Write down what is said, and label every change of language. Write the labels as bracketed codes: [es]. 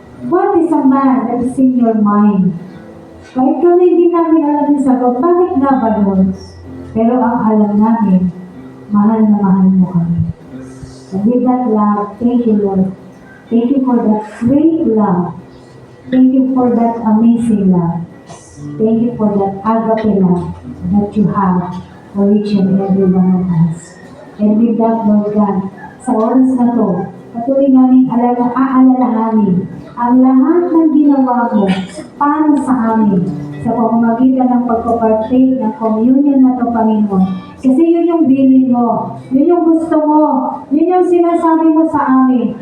[en] What is a man that is in your mind? [tl] Kahit kami hindi namin alam yung sagot, bakit nga ba doon? Pero ang alam namin, mahal na mahal mo kami. [en] And with that love, thank you, Lord. Thank you for that great love. Thank you for that amazing love. Thank you for that agape love that you have for each and every one of us. And with that, Lord God, [tl] sa oras na to, patuloy namin aalalahanin ang lahat ng ginawa mo para sa amin sa pamamagitan ng pagpapartake ng communion na to, Panginoon. Kasi yun yung bilin mo, yun yung gusto mo, yun yung sinasabi mo sa amin.